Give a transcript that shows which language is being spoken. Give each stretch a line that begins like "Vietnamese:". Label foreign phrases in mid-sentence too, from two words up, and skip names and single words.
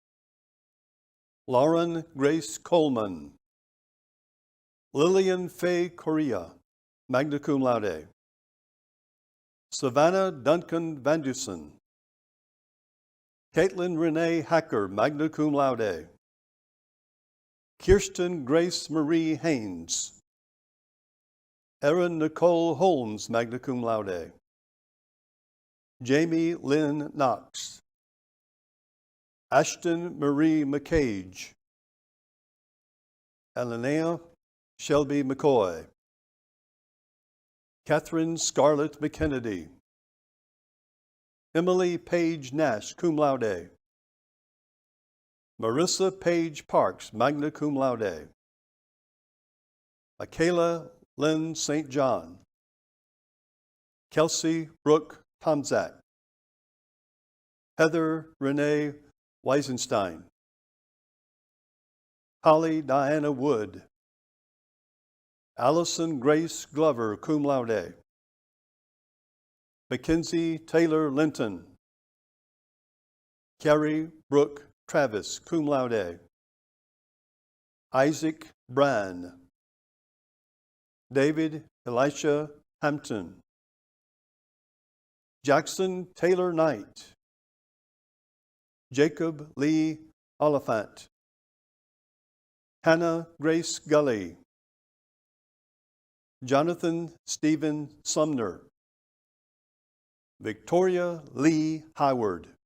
English: Lauren Grace Coleman, Lillian Faye Correa,
Latin: magna cum laude,
English: Savannah Duncan Vandusen, Caitlin Renee Hacker,
Latin: magna cum laude,
English: Kirsten Grace Marie Haynes, Erin Nicole Holmes,
Latin: magna cum laude,
English: Jamie Lynn Knox, Ashton Marie McCage, Linnea Shelby McCoy, Catherine Scarlett McKennedy, Emily Page Nash,
Latin: cum laude,
English: Marissa Page Parks,
Latin: magna cum laude,
English: Michaela Lynn St. John, Kelsey Brooke Tomzak, Heather Renee Weisenstein, Holly Diana Wood, Allison Grace Glover,
Latin: cum laude,
English: Mackenzie Taylor Linton, Carrie Brooke Travis,
Latin: cum laude,
English: Isaac Brand, David Elisha Hampton, Jackson Taylor Knight, Jacob Lee Oliphant, Hannah Grace Gully, Jonathan Stephen Sumner, Victoria Lee Howard,